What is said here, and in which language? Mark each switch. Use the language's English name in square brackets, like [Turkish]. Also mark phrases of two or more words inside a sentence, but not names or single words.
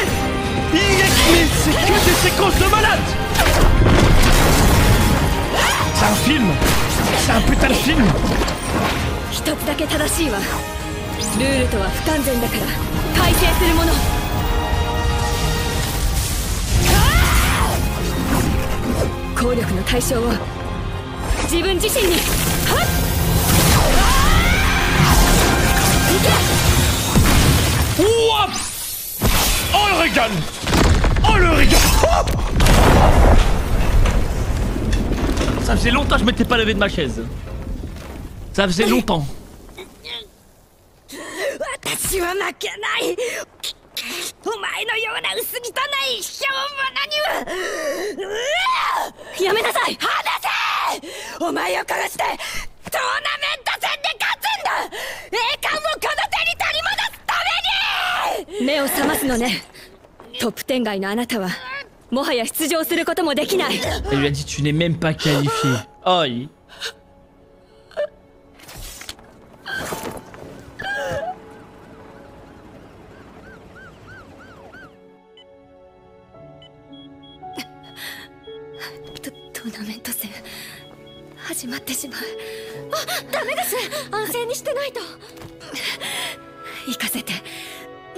[French] Mais c'est que des séquences de malade! C'est un film! C'est un putain de film! [Japanese] 一つだけ正しいわ。ルールとは不完全だから改正するもの。効力の対象を自分自身に。はっ！いけ！ [French] Ouah! Oh le régal! Oh le régal! Oh! Ça faisait longtemps que je m'étais pas levé de ma chaise. Ça faisait longtemps. [Japanese] 私は負けない。お前のような薄汚い卑怯者には。やめなさい。離せ！お前を殺してトーナメント戦で勝つんだ。栄冠をこの手に取り戻すために。目を覚ますのね。トップ10外のあなたはもはや出場することもできない。 [French] Elle lui a dit tu n'es même pas qualifié. Aïe. [Japanese] トーナメント戦始まってしまう。あ、ダメです。安静にしてないと。行かせて。